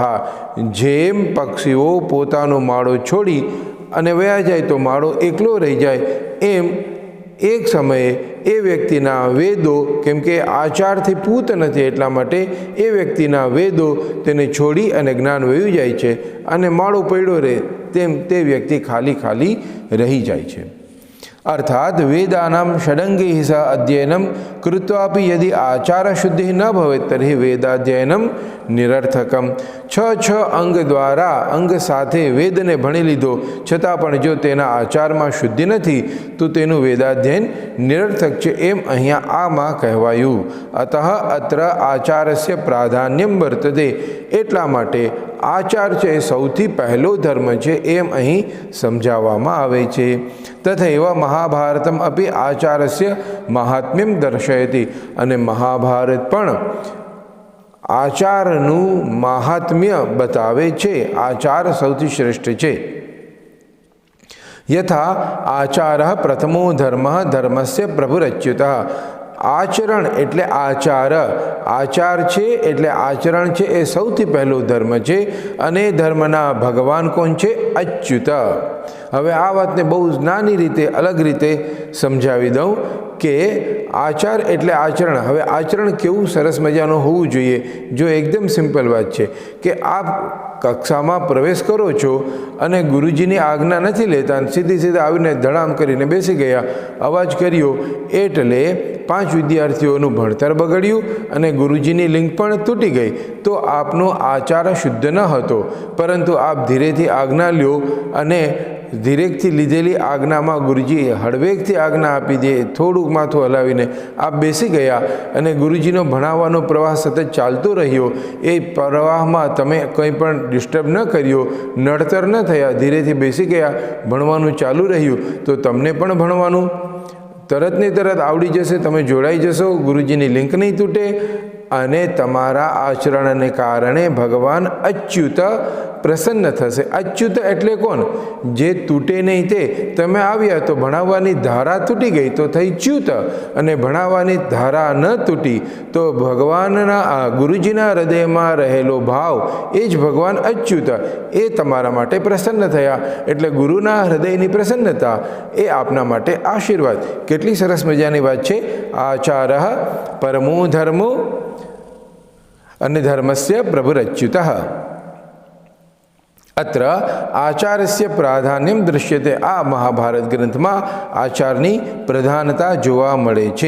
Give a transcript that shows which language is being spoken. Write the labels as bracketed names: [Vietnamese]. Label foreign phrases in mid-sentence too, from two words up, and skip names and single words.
[Gujarati] જેમ પક્ષીઓ પોતાનો માળો છોડી અને વયા જાય તો માળો એકલો રહી જાય, એમ એક સમયે એ વ્યક્તિના વેદો, કેમ કે આચારથી પૂત નથી એટલા માટે એ વ્યક્તિના વેદો તેને છોડી અને જ્ઞાન વયું જાય છે અને માળો પડ્યો રહે તેમ તે વ્યક્તિ ખાલી રહી જાય છે. [Sanskrit] अर्थात वेदानां षडंगैः सह अध्ययनं कृत्वापि यदि आचारशुद्धिः न भवेत् तर्हि वेदाध्ययनं निरर्थकम। [Gujarati] છ અંગ દ્વારા અંગ સાથે વેદને ભણી લીધો છતાં પણ જો તેના આચારમાં શુદ્ધિ નથી તો તેનું વેદાધ્યયન નિરર્થક છે એમ અહીંયા આમાં કહેવાયું। [Sanskrit] अतः अत्र आचारस्य प्राधान्यम वर्तते [Gujarati] એટલા માટે આચાર છે સૌથી પહલો ધર્મ છે એમ અહીં સમજાવવામાં આવે છે। [Sanskrit] तथैव महाभारतम अपि आचारस्य महात्म्यम दर्शयति [Gujarati] અને મહાભારત પણ આચારનુ મહાત્મ્ય બતાવે છે। આચાર સૌથી શ્રેષ્ઠ છે। [Sanskrit] यथा आचारः प्रथमो धर्मः धर्मस्य प्रभुरच्युतः। [Gujarati] આચરણ એટલે આચાર, આચાર છે એટલે આચરણ છે એ સૌથી પહલો ધર્મ છે અને ધર્મના ભગવાન કોણ છે? अच्युत। હવે આ વાતને બહુ નાની રીતે અલગ રીતે સમજાવી દઊં કે આચાર એટલે આચરણ। હવે આચરણ કેવું સરસ મજાનું હોવું જોઈએ। જો એકદમ સિંપલ બાત છે કે આપ કક્ષામાં પ્રવેશ કરો છો અને ગુરુજીની આજ્ઞા નથી લેતા, સીધી સીધા આવીને ધડામ કરીને બેસી ગયા, અવાજ કર્યો એટલે 5 વિદ્યાર્થીઓનું ભણતર બગડ્યું અને ગુરુજીની લિંક પણ તૂટી ગઈ। તો આપનો આચાર શુદ્ધ ન હતો, પરંતુ આપ ધીરેથી આજ્ઞા લ્યો અને ધીરેકથી લીધેલી આજ્ઞામાં ગુરુજી હળવેકથી આજ્ઞા આપી દે, થોડુંક માથું હલાવીને આપ બેસી ગયા અને ગુરુજીનો ભણાવવાનો પ્રવાહ સતત ચાલતો રહ્યો। એ પ્રવાહમાં તમે કંઈ પણ ડિસ્ટર્બ ન કર્યો, નડતર ન થયા, ધીરેથી બેસી ગયા, ભણવાનું ચાલૂ રહ્યું તો તમને પણ ભણવાનું તરત ને તરત આવડી જશે। તમે જોડાઈ જશો, ગુરુજીની લિંક નહીં તૂટે અને તમારા આચરણને કારણે ભગવાન અચ્યુત પ્રસન્ન થશે। અચ્યુત એટલે કોણ? જે તૂટે નહીં તે। તમે આવ્યા તો ભણાવવાની ધારા તૂટી ગઈ તો થઈ ચ્યુત, અને ભણાવવાની ધારા ન તૂટી તો ભગવાનના ગુરુજીના હૃદયમાં રહેલો ભાવ એ જ ભગવાન અચ્યુત એ તમારા માટે પ્રસન્ન થયા। એટલે ગુરુના હૃદયની પ્રસન્નતા એ આપના માટે આશીર્વાદ। કેટલી સરસ મજાની વાત છે। [Sanskrit] आचारः परमो धर्मो अन्य धर्मस्य प्रभुरच्युतः। अत्र आचारस्य प्राधान्यम दृश्यते। [Gujarati] આ મહાભારત ગ્રંથમાં આચારની પ્રધાનતા જોવા મળે છે।